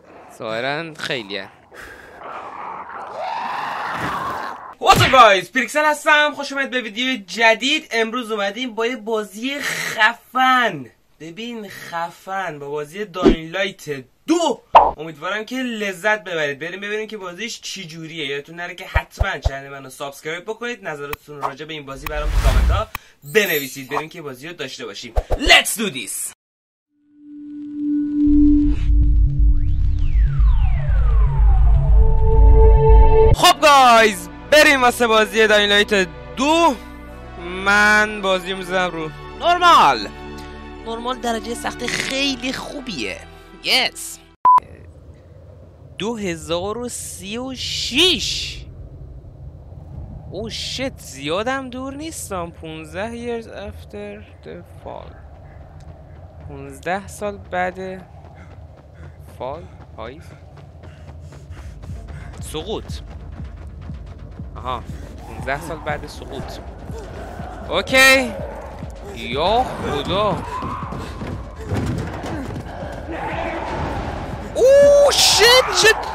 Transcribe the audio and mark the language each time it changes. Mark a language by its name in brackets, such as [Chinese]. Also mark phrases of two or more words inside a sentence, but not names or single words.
[Persian] ظاهرا خیلیه. [English] What's up guys، [Persian] پیکسل هستم. خوش اومد به ویدیو جدید. امروز اومدیم با یه بازی خفن. ببین خفن، با بازی داین لایت 2. امیدوارم که لذت ببرید. بریم ببینیم که بازیش چی جوریه. یادتون نره که حتما چنل منو سابسکرایب بکنید. نظراتتون رو راجع به این بازی برام تو کامنت ها بنویسید. بریم که بازی رو داشته باشیم. [English] Let's do this. [Persian] خب گایز، بریم واسه بازی داین لایت 2. من بازی میذارم رو نورمال درجه سخت خیلی خوبیه. یس 2036. [English] oh shit, [Persian] زیادم دور نیستم. [English] 15 years after the fall. [Persian] 15 سال بعد فال، پاییز، سقوط. آها، 15 سال بعد سقوط. اوکی. یا خدا. [English] oh shit.